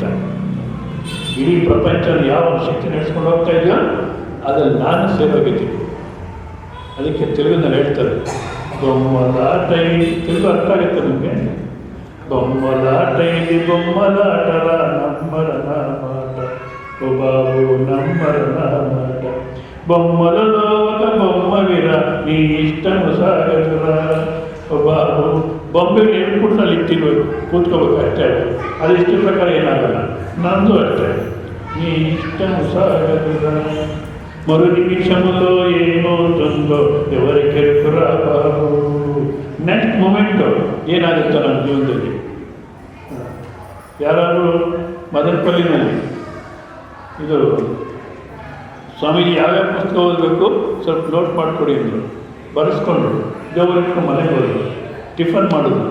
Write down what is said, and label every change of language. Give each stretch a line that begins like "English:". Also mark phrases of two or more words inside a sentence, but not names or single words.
Kannada: ಇಡೀ ಪ್ರಪಂಚದಲ್ಲಿ ಯಾವ ಶಕ್ತಿ ನಡೆಸ್ಕೊಂಡು ಹೋಗ್ತಾ ಇದೆಯೋ ಅದ್ರಲ್ಲಿ ನಾನು ಸೇರೋಗಿದ್ದೀನಿ. ಅದಕ್ಕೆ ತೆಲುಗಿನಲ್ಲಿ ಹೇಳ್ತಾರೆ,
Telugu: బొమ్మలాట ఇల్లి,
Kannada: ತೆಲುಗು ಅರ್ಥ ಆಗುತ್ತೆ ನಿಮಗೆ.
Telugu: బొమ్మలాట ఇల్లి బొమ్మలాటర నమ్మరన మాట, ఓ బాబు నమ్మరన మాట, బొమ్మలలో ఒక బొమ్మ విరా నీ ఇష్టము సాగదురా.
Kannada: ಬಾಬು ಬೊಂಬೆಗೆ ಹೇಳ್ಬಿಟ್ಟು ಇಟ್ಟಿರೋ ಕೂತ್ಕೋಬೇಕು ಅಷ್ಟೇ. ಅದು ಇಷ್ಟ ಪ್ರಕಾರ ಏನಾಗಲ್ಲ. ನಂದು ಅಷ್ಟೇ,
Telugu: నీ ఇష్టము సాగదురా. మరు నిమిషములో ఏమవుతుందో ఎవరికెరుకురా బాబు.
English: next moment
Kannada: ಏನಾಗುತ್ತೋ ನಮ್ಮ ಜೀವನದಲ್ಲಿ. ಯಾರಾದರೂ ಮದನಪಲ್ಲಿನಲ್ಲಿ ಇದು ಸ್ವಾಮೀಜಿ ಯಾವ್ಯಾವ ಪುಸ್ತಕ ಓದಬೇಕು ಸ್ವಲ್ಪ ನೋಟ್ ಮಾಡಿಕೊಡಿ ಅಂದರು. ಬರೆಸ್ಕೊಂಡ್ರು. ದೇವರಿಟ್ಟು ಮನೆಗೆ ಹೋದರು. ಟಿಫನ್ ಮಾಡಿದ್ರು.